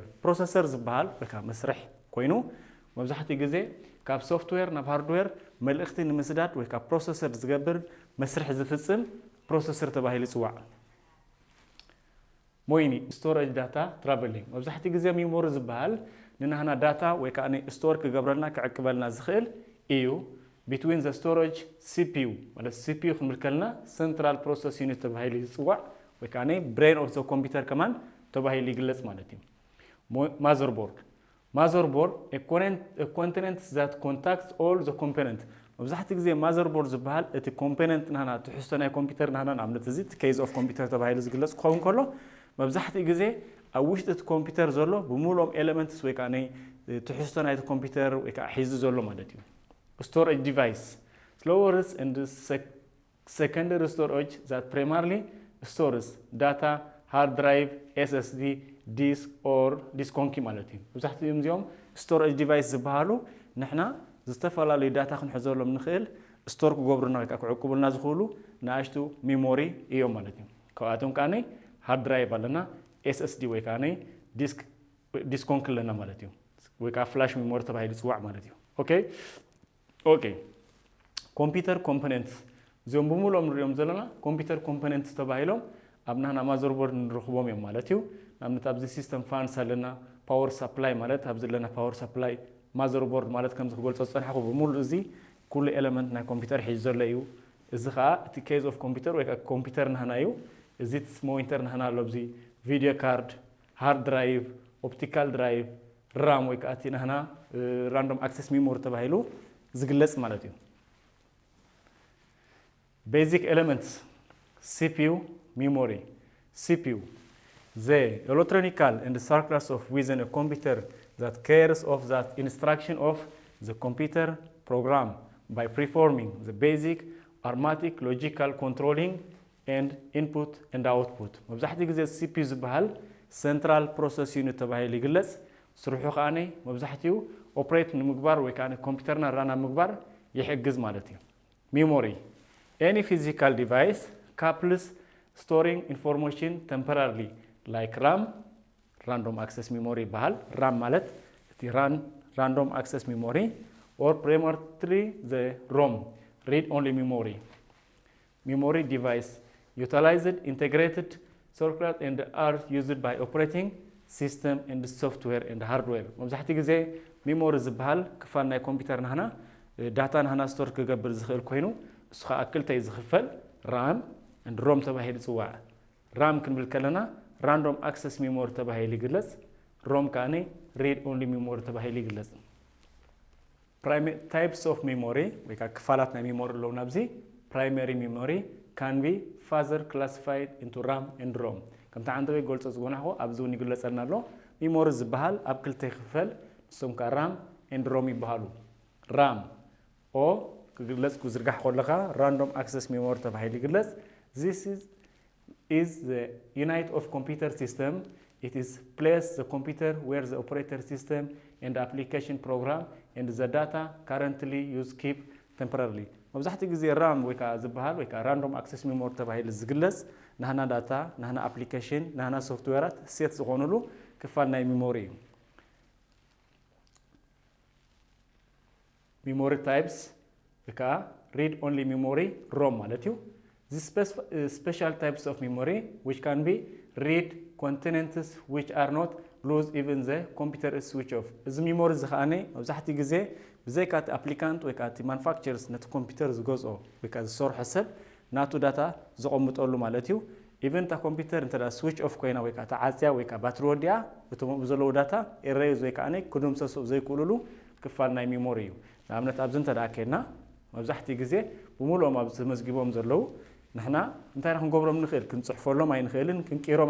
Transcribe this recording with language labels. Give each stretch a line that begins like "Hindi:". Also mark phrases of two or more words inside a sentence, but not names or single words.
Tigrinya: Processor ዝበሃል ወይ ከዓ መስርሕ ኮይኑ መብዛሕትኡ ግዜ ካብ ሶፍትዌር ናብ ሃርድዌር መልእኽቲ ንምስዳድ ወይ ከዓ ፕሮሰሰር ዝገብር መስርሕ ዝፍጽም ፕሮሰሰር ተባሂሉ ይጽዋዕ።
English: main storage data traveling
Tigrinya: መብዛሕትኡ ግዜ ሚሞሪ ዝበሃል ንናህና ዳታ ወይ ከዓ ስቶር ክገብረልና ክዕቅበልና ዝኽእል እዩ።
English: between the storage CPU
Tigrinya: ማለት CPU ክንብል ከለና
English: central process unit
Tigrinya: ተባሂሉ ይጽዋዕ ወይ ከዓ
English: brain of the computer
Tigrinya: ከማን ተባሂሉ ይግለጽ ማለት እዩ።
English: motherboard a component that contacts all the components
Tigrinya: መብዛሕትኡ ግዜ motherboard ዝበሃል እቲ component ናህና ትሕዝቶ ናይ ኮምፒውተር ናህና ንኣብነት እዚ
English: case of computer
Tigrinya: ተባሂሉ ዝግለጽ ክኸውን ከሎ መብዛሕትኡ ግዜ ኣብ ውሽጢ እቲ ኮምፒውተር ዘሎ ብምሉኦም ኤሌመንትስ ወይ ከዓ ትሕዝቶ ናይቲ ኮምፒውተር ወይ ከዓ ሒዙ ዘሎ ማለት እዩ።
English: storage device storage and secondary storage that primarily stores data hard drive SSD disk or disk conky
Tigrinya: ማለት እዩ። መብዛሕትኦም እዚኦም
English: storage device
Tigrinya: ዝበሃሉ ንሕና ዝተፈላለዩ ዳታ ክንሕዘሎም ንኽእል ስቶር ክገብሩና ወይ ከዓ ክዕቅቡልና ዝኽእሉ ንኣሽቱ ሚሞሪ እዮም ማለት እዩ። ካብኣቶም ከዓ
English: hard drive
Tigrinya: ኣለና SSD ወይ ከዓ disk conky ኣለና ማለት እዩ ወይ ከዓ
English: flash memory
Tigrinya: ተባሂሉ ይጽዋዕ ማለት እዩ። ኦኬ
English: computer components
Tigrinya: እዚኦም ብምሉኦም ንሪኦም ዘለና
English: computer components
Tigrinya: ተባሂሎም ኣብ ናህና ማዘርቦርድ ንረኽቦም እዮም ማለት እዩ። ንኣብነት ኣብዚ
English: system fans
Tigrinya: ኣለና
English: power supply
Tigrinya: ማለት ኣብ ዘለና
English: power supply
Tigrinya: ማዘርቦርድ ማለት ከም ዝክገልጾ ፀኒሕኩ ብምሉእ እዚ ኩሉ ኤሌመንት ናይ ኮምፒውተር ሒዙ ዘሎ እዩ። እዚ ከዓ እቲ
English: case of computer
Tigrinya: ወይ ከዓ ኮምፒውተር ናህና እዩ። እዚ ሞኒተር ናህና ኣሎ ኣብዚ
English: video card hard drive optical drive RAM
Tigrinya: ወይ ከዓ እቲ ናህና
English: random access memory
Tigrinya: ተባሂሉ ዝግለጽ ማለት እዩ።
English: basic elements CPU memory CPU the electronical and circuits of within a computer that carries of that instruction of the computer program by performing the basic arithmetic logical controlling and input and output
Tigrinya: መብዛሕትኡ ግዜ CPU ዝበሃል
English: central process unit
Tigrinya: ተባሂሉ ይግለጽ ስርሑ ከዓ መብዛሕትኡ ኦፕሬት ንምግባር ወይ ከዓ ኮምፒውተርና ራና ምግባር ይሕግዝ ማለት እዩ። memory any physical
English: device capable storing information temporarily like RAM random access memory ይባሃል። RAM
Tigrinya: ማለት እቲ
English: random access memory or primarily the ROM read only memory device utilized integrated circuit and are used by operating system and software and hardware
Tigrinya: መብዛሕትኡ ግዜ ሚሞሪ ዝበሃል ክፋል ናይ ኮምፒውተር ናህና ዳታ ናህና ስቶር ክገብር ዝኽእል ኮይኑ እሱ ከዓ ክልተይ ዝኽፈል ራም and ሮም ተባሂሉ ይጽዋዕ። ራም ክንብል ከለና
English: random access memory
Tigrinya: ተባሂሉ ይግለጽ። ሮም ከዓ
English: read only memory
Tigrinya: ተባሂሉ ይግለጽ።
English: types of memory
Tigrinya: ወይ ከዓ ክፋላት ናይ ሚሞሪ ኣለዉ ናብዚ
English: primary memory can be further classified into RAM and ROM
Tigrinya: ከምታ ዓንተ ወይ ገልጾ ዝጎናኹ ኣብዚ እውን ይግለጸልና ኣሎ ሚሞሪ ዝበሃል ኣብ ክልተ ይኽፈል ንሶም ከዓ ራም and ROM ይበሃሉ። ራም ኦ ክግለጽ ክዝርጋሕ
English: ከለኻ random access memory ተባሂሉ ይግለጽ። this is the unit of computer system it is placed the computer where the operator system and the application program and the data currently used keep temporarily
Tigrinya: መብዛሕትኡ ግዜ ራም ወይ ከዓ ዝበሃል ወይ ከዓ ራንዶም ኣክሰስ ሚሞሪ ተባሂሉ ዝግለጽ ናህና ዳታ ናህና ኣፕሊኬሽን ናህና ሶፍትዌራት ሴት ዝኾኑሉ ክፋል ናይ ሚሞሪ እዩ።
English: memory types
Tigrinya: ወይ ከዓ
English: read only memory ROM
Tigrinya: ማለት እዩ።
English: these special types of memory which can be read contents which are not lose even the computer is switch off
Tigrinya: እዚ ሚሞሪ እዚ ከዓ መብዛሕትኡ ግዜ ብዘይካ እቲ ኣፕሊካንት ወይ ከዓ እቲ ማኑፋክቸርስ ነቲ ኮምፒውተር ዝገዝኦ ወይ ከዓ ዝሰርሖ ሰብ ናቱ ዳታ ዘቐምጠሉ ማለት እዩ። ኢቨን እታ ኮምፒውተር እንተ
English: switch off
Tigrinya: ኮይና ወይ ከዓ ተዓፅያ ወይ ከዓ ባትሪ ወዲኣ እቶም ዘለዉ ዳታ ኤረዩዝ ወይ ከዓ ክድምሰሱ ዘይክእልሉ ክፋል ናይ ሚሞሪ እዩ። ንኣብነት ኣብዚ እንተ ከድና መብዛሕትኡ ግዜ ብምሉኦም ኣብ ተመዝጊቦም ዘለዉ ንሕና እንታይ ክንገብሮም ንኽእል ክንፅሕፈሎም ኣይንኽእልን ክንቂሮም